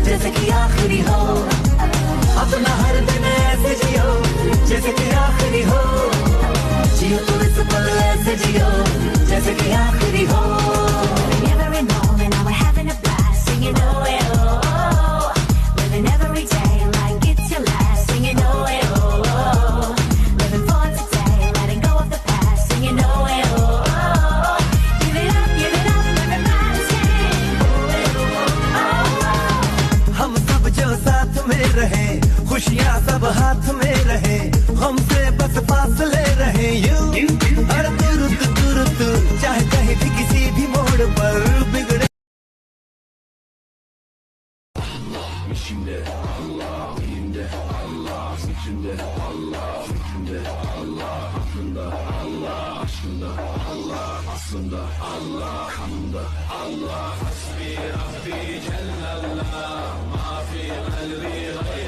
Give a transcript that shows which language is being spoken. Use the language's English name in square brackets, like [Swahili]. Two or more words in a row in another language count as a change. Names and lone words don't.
[Hindi] कि आखिरी हो, अपना हर दिन ऐसे जियो जैसे कि आखिरी हो, जियो तो इस पल ऐसे जियो जैसे कि आखिरी हो। [English] Never alone and now we're having a blast, singing oh eh, oh oh. Living every day like it's your last, singing oh eh, oh oh. Living for today, letting go of the past, singing oh eh, oh oh. Give it up, everybody sing oh eh, oh oh. [Hindi] हम सब जो साथ में रहे, खुशियाँ सब हाथ में रहे, हमसे बस फासले रहे यूं हर तुरुत तुरुत, चाहे कहीं भी किसी भी मोड़ पर बिगड़े। [Turkish] İçimde Allah, elimde Allah, içimde Allah, fikrimde Allah, aklımda Allah, aşkımda Allah, aslında Allah, kanımda Allah. [Arabic] حسبي ربي جل الله، ما في قلبي